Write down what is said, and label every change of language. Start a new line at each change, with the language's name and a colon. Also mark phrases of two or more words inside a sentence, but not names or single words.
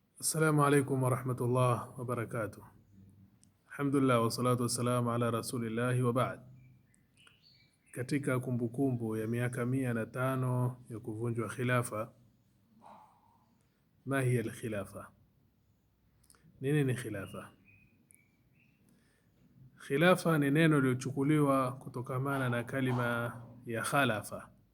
Arabic: السلام عليكم ورحمة الله وبركاته الحمد لله والصلاة والسلام على رسول الله وبعد.
Swahili: Katika kumbukumbu ya miaka 105 ya kuvunjwa khilafa,
Arabic: ما هي الخلافة?
Swahili: Nini ni khilafa? Khilafa ni neno lililochukuliwa kutokamana na kalima ya khalafa.